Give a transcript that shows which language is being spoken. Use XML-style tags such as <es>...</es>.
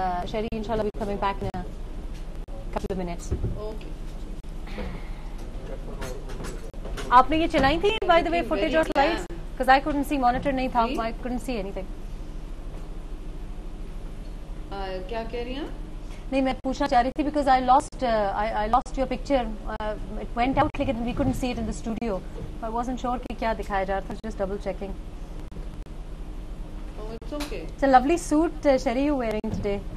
<en>شہری انشاءاللہ we'll be coming back in a couple of minutes.</en> <ur>آپ نے یہ چلائی تھی</ur> <en>by the way footage اور slides because I couldn't see, monitor</en> <ur>نہیں تھا,</ur> <en>I couldn't see anything.</en> <ur>کیا کہہ رہی ہیں؟ نہیں میں پوچھنا چاہ رہی تھی</ur> <en>because I lost your picture. It went out</en> <ur>لیکن</ur> <en>we couldn't see it in the studio. I wasn't sure</en> <ur>کہ کیا دکھایا جا رہا تھا,</ur> <en>just double checking. Oh, it's okay. It's a lovely suit Sheri you're wearing today.</en>